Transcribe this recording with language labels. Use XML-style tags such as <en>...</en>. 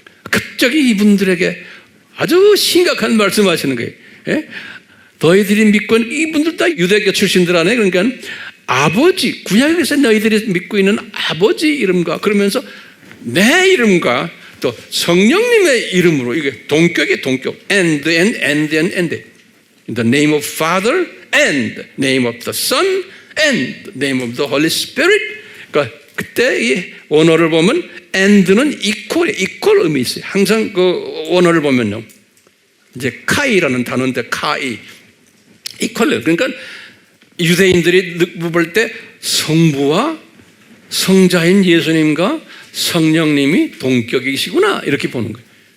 <ko>갑자기 이분들에게 아주 심각한 말씀하시는 거예요. 예? 너희들이 믿고 있는 이분들 다 유대교 출신들 아니에요. 그러니까 아버지, 구약에서 너희들이 믿고 있는 아버지 이름과 그러면서 내 이름과 또 성령님의 이름으로, 이게 동격이에요. 동격. and.</ko> <en>In the name of Father and name of the Son and name of the Holy Spirit.</en> <ko>그러니까 그때 이 원어를 보면 and는 equal 의미 있어요. 항상 그 원어를 보면요. 이제 카이라는 단어인데 카이.</ko> <en>equal.</en> <ko>그러니까 유대인들이 볼 때 성부와 성자인 예수님과 성령님이 동격이시구나 이렇게 보는 거예요.</ko>